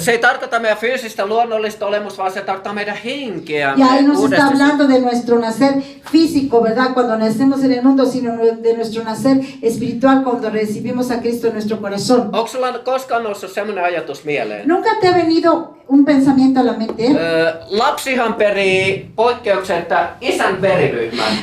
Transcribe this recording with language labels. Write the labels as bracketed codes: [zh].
[fi] Se ei tarkoita meidän fyysistä luonnollista olemusta, vaan se tarkoittaa meidän henkeä. [es] Y ahí nos está hablando de nuestro nacer físico, ¿verdad? Cuando nacemos en el mundo, sino de nuestro nacer espiritual cuando recibimos a Cristo en nuestro corazón. [fi] Onko sulla koskaan noussut semmoinen ajatus mieleen? [es] ¿Nunca te ha venido un pensamiento a la mente? [fi] Lapsihan perii poikkeuksetta isän veriryhmän.